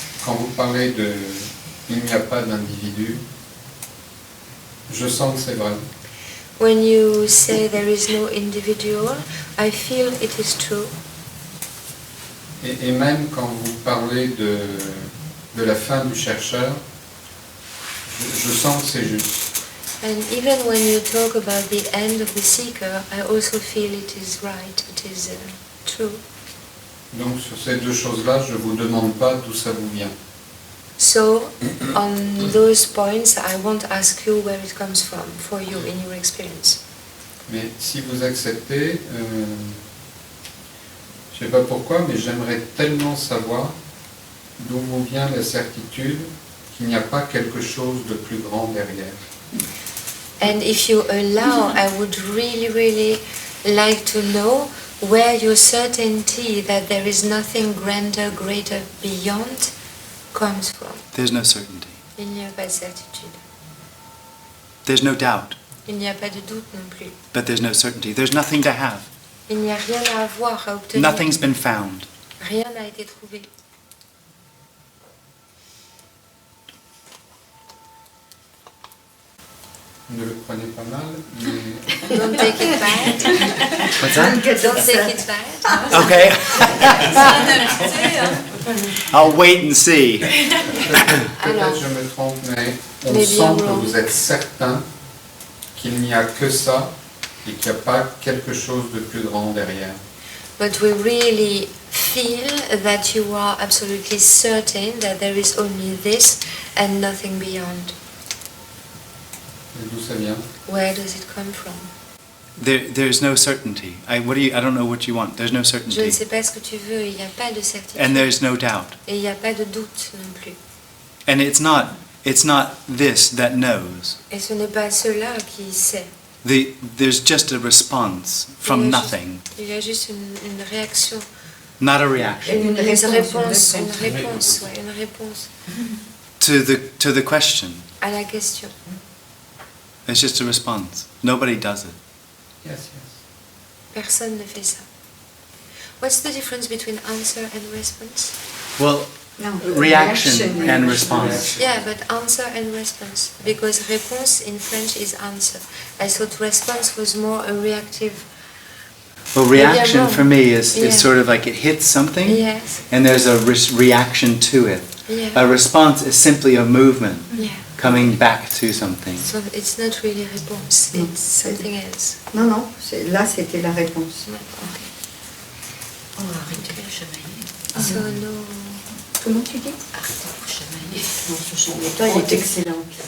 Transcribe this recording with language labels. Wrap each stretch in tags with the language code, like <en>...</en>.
<fr>Quand vous parlez de il n'y a pas d'individu, je sens que c'est vrai.</fr> <en>When you say there is no individual, I feel it is true.</en> <fr>Et même quand vous parlez de la fin du chercheur, je sens que c'est juste.</fr> <en>And even when you talk about the end of the seeker, I also feel it is right, it is true.</en> <fr>Donc sur ces deux choses-là, je ne vous demande pas d'où ça vous vient.</fr> <en>So, on those points, I won't ask you where it comes from, for you, in your experience.</en> <fr>Mais si vous acceptez, je ne sais pas pourquoi, mais j'aimerais tellement savoir d'où vous vient la certitude qu'il n'y a pas quelque chose de plus grand derrière.</fr> <en>And if you allow, I would really like to know where your certainty that there is nothing grander, greater beyond comes from. There's no certainty.</en> <fr>Il n'y a pas de certitude.</fr> <en>There's no doubt.</en> <fr>Il n'y a pas de doute non plus.</fr> <en>But there's no certainty. There's nothing to have.</en> <fr>Il n'y a rien à avoir, à obtenir.</fr> <en>Nothing's been found.</en> <fr>Rien n'a été trouvé. Ne le prenez pas mal, mais...</fr> <en>Don't take it bad. What's that? Don't take it bad. Okay. I'll wait and see.</en> <fr>Peut-être je me trompe, mais on sent que vous êtes certain qu'il n'y a que ça et qu'il n'y a pas quelque chose de plus grand derrière.</fr> <en>But we really feel that you are absolutely certain that there is only this and nothing beyond.</en> <fr>Et d'où ça vient?</fr> <en>Where does it come from? There's no certainty. I don't know what you want. There's no</en> <fr>Je ne</fr> <en>certainty.</en> <fr>sais pas ce que tu veux, il n'y a pas de certitude.</fr> <en>And there's no doubt.</en> <fr>Et il n'y a pas de doute non plus.</fr> <en>And it's not It's not this that knows.</en> <fr>Et ce n'est pas cela qui sait.</fr> <en>There's just a response from nothing,</en> <fr>Il y a juste une réaction.</fr> <en>not a reaction,</en> <fr>Une réponse, ouais, une réponse</fr> <en>to the question.</en> <fr>à la question.</fr> <en>It's just a response. Nobody does it. Yes, yes.</en> <fr>Personne ne fait ça.</fr> <en>What's the difference between answer and response? Well, No, reaction and response. Yeah, but answer and response. Because réponse in French is answer. I thought response was more a reactive. Well, reaction for me is sort of like it hits something, Yes. and there's a reaction to it. Yeah. A response is simply a movement Yeah. coming back to something. So it's not really réponse.</en> <fr>Non,</fr> <en>It's something else.</en> <fr>Non, là c'était la réponse. Ouais, okay. Oh, arrêtez de chamailler.</fr> <en>So no.</en> <fr>Comment tu dis? Arrêtez de chamailler. Non, ce son méthode est excellent.</fr>